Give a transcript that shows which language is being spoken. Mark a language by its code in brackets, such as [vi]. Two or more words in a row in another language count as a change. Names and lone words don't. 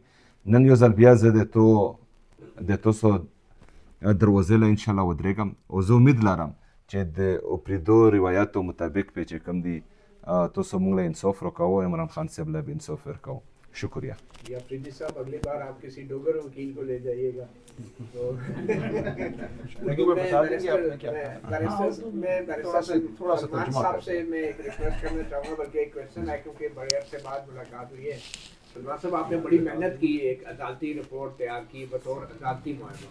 [ps] نن یو ځل بیا زه د تاسو دروازې له انشاءالله ودرېږم، او زه امید لرم چې د اپریدو روایاتو مطابق پې چې کوم دی تاسو موږ له انصاف راکوو، عمران خان صاحب له به انصاف ورکوو. [ur] شکریہ. یا فریدی صاحب اگلی بار آپ کسی ڈوگر وکیل کو لے جائیے گا. تھوڑا سا سلمان صاحب سے میں ایک ریکویسٹ کرنا چاہوں گا، بلکہ ایک کویشچن ہے کیونکہ بڑے عرصے بعد ملاقات ہوئی ہے. سلمان صاحب آپ نے بڑی محنت کی، ایک عدالتی رپورٹ تیار کی بطور عدالتی معاہدہ.